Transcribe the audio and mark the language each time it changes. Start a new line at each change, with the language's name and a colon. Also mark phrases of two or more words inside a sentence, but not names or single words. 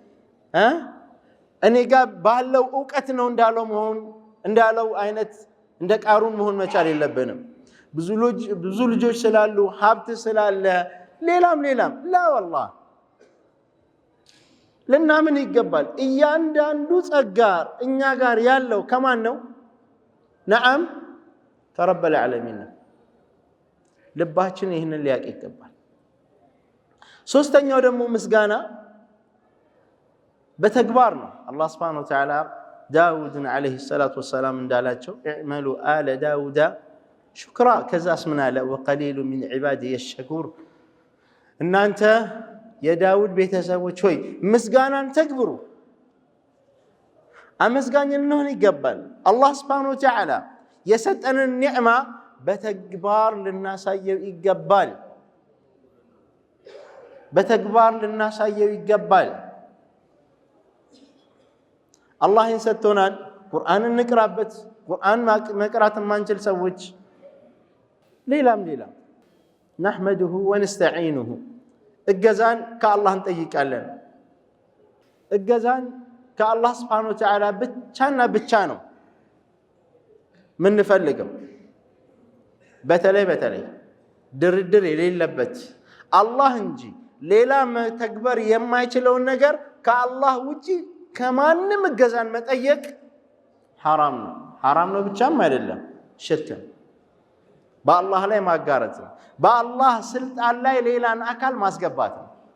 Amharic: እኔ ጋር ባለው እውቀት ነው እንዳለው አይነት እንደ ቃሩን መሆን መቻል የለብንም። ብዙ ልጆች ስላሉ ሀብት ስላለ ሌላም
Arabic: لا والله
Amharic: ልናምን ይገባል። እያንዳንዱ ጸጋ እኛ ጋር ያለው ከማን ነው? ነዓም ከረብ العالمين ነው። ልባችን ይህንን ሊያውቅ ይገባል። ሶስተኛው ደግሞ ምስጋና በተግባር ነው። አላህ
Arabic: سبحانه وتعالى
Amharic: ዳውድን
Arabic: عليه الصلاة والسلام
Amharic: እንዳላቸው
Arabic: اعملوا آل داود شكرا
Amharic: ከዛስ ምን አለ?
Arabic: وقليل من عبادي الشكور።
Amharic: እናንተ የዳውድ ቤተሰቦች ሆይ ምስጋናን ተግብሩ፣ አመስጋኝ ልንሆን ይገባል። አላህ
Arabic: سبحانه وتعالى
Amharic: የሰጠንን ኒዕማ በተግባር ልናሳየው ይገባል። በተግባር ልናሳየው ይገባል። አላህ ሰጥቶናል። ቁርአን እንቅራበት። ቁርአን መቅራት ማንችል ሰዎች ሌላም
Arabic: نحمده ونستعينه
Amharic: እገዛን ከአላህ እንጠይቃለን። እገዛን ከአላህ
Arabic: سبحانه وتعالى
Amharic: ብቻና ብቻ ነው ምንፈልገው። በተለይ ድርድር የሌለበት አላህ እንጂ ሌላ መተግበር የማይችለውን ነገር ከአላህ ውጪ ከማንም እገዛን መጠየቅ ሐራም ነው። ሐራም ነው ብቻም አይደለም፣ ሽርክ ነው። በአላህ ላይ ማጋራት ነው። በአላህ ስልጣን ላይ ሌላን አካል ማስገባት ነው።